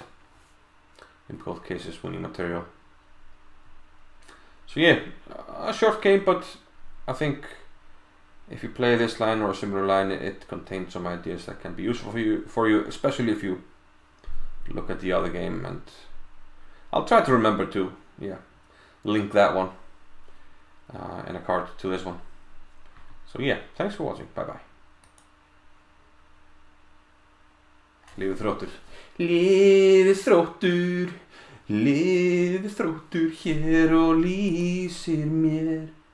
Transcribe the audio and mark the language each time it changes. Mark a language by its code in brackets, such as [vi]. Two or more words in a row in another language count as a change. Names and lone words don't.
[en] In both cases, winning material. So yeah, a short game, but I think if you play this line or a similar line, it contains some ideas that can be useful for you, especially if you look at the other game. And I'll try to remember to link that one in a card to this one. So yeah, thanks for watching. Bye bye. [is] Livet þróttur. Livet þróttur. Lifi Þróttur hér og lýsir mér.